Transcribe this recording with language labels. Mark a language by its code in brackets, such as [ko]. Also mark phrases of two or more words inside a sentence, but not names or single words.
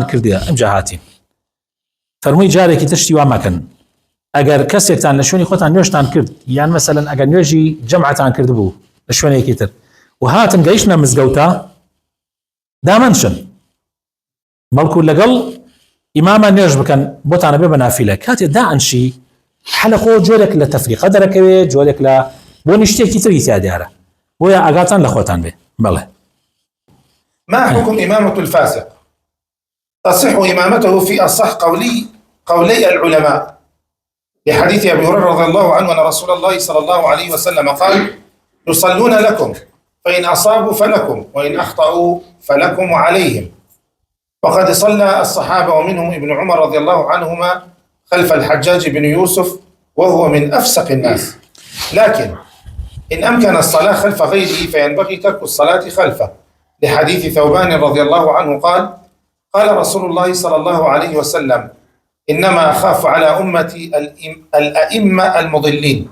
[ckb] کردیە ئەمجا هاتین فەرمووی جارێکی تشتی وا مەکەن ئەگەر کەسێکتان لە شوێنی خۆتان نوێژتان کرد یان مەسەلەن ئەگەر نوێژی جەمعتان کرد بوو لە شوێنێکی تر و هاتن گەیشتنە مزگەوتە دامەنشن بەڵکو لەگەڵ ئیمامە نوێژ بکەن بۆتانە بێ بە نافیلە کاتێ دائەنشی حەلەقۆ جۆرێک لە تەفریقە دەرەکەوێت جۆرێک لە بۆ نیشتێکی تری تیا دیارە بۆیە ئاگاتان لە خۆتان بێ بەڵێ [ar] ما حكم إمامة الفاسق؟ تصح إمامته في أصح قولي العلماء لحديث أبي هريرة رضي الله عنه أن رسول الله صلى الله عليه وسلم قال يصلون لكم فإن أصابوا فلكم وإن أخطأوا فلكم وعليهم وقد صلى الصحابة ومنهم ابن عمر رضي الله عنهما خلف الحجاج بن يوسف وهو من أفسق الناس لكن إن أمكن الصلاة خلف غيره فينبغي ترك الصلاة خلفه لحديث ثوبان رضي الله عنه قال رسول الله صلى الله عليه وسلم إنما أخاف على أمتي الأئمة المضلين.